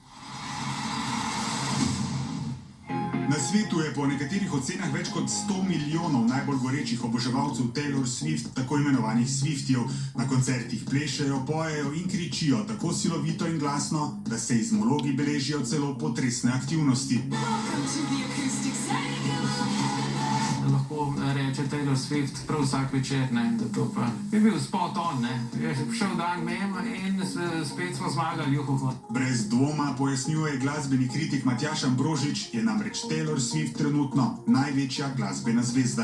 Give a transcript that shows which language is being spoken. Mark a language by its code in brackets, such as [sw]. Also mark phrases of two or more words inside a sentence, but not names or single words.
[sl] Na svetu je po nekaterih ocenah več kot 100 milijonov najbolj gorečih oboževalcev Taylor Swift, tako imenovanih Swiftijev. Na koncertih plešejo, pojejo in kričijo tako silovito in glasno, da seizmologi beležijo celo potresne aktivnosti. [en] Welcome to the acoustic setting. [sl] Lahko reče Taylor Swift prav vsak večer, ne, da to pa je bil [en] spot on, [sl] ne. Je šel dan mimo in spet smo zmagali, juhu. Brez dvoma, pojasnjuje glasbeni kritik Matjaž Ambrožič, je namreč Taylor Swift trenutno največja glasbena zvezda.